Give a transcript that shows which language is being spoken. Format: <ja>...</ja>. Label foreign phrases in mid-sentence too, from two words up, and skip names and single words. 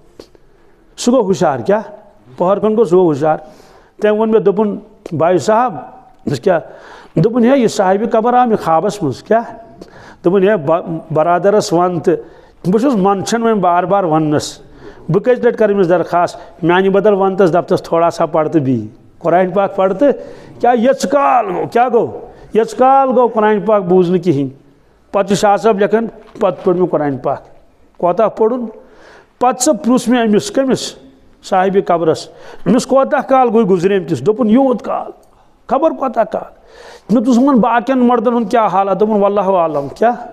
<ks>سُہ گوٚو ہُشار کیا پہر کھنڈ گوٚو سُہ گوٚو ہُشار تٔمۍ ووٚن مےٚ دوٚپُن بھائی صاحب کیا دوٚپُن ہے یہِ صاحبِ قبر آو مےٚ خوابس منٛز کیا دوٚپُن ہے برادرس ون تہٕ بہٕ چھُس منٛدچھان وۄنۍ بار بار وننس بہٕ کٔژِ لٹہِ کرٕ أمِس درخاست میانہِ بدل ونتس دپتس</ks> <ur>تھوڑا سا</ur> <ks>پر تہٕ بیٚیہِ قرآن پاک پر تہٕ کیا یٔژ کال گوٚو کیا گوٚو یٔژ کال گوٚو قرآن پاک بوٗز نہٕ کِہینۍ پتہٕ چھُ شاہ صٲب لیکھان پتہٕ پوٚر مےٚ قرآن پاک کوتاہ پوٚرُن پتہٕ سُہ پرُژھ مےٚ أمِس کٔمِس صاحبِ قبرس أمِس کوتاہ کال گوٚو گُزریمتِس دوٚپُن یوٗت کال خبر کوتاہ کال مےٚ دوٚپُس یِمن باقین مردن ہُنٛد کیاہ حالہ دوٚپُن</ks> <ar>واللہ عالم</ar> <ks>کیا</ks>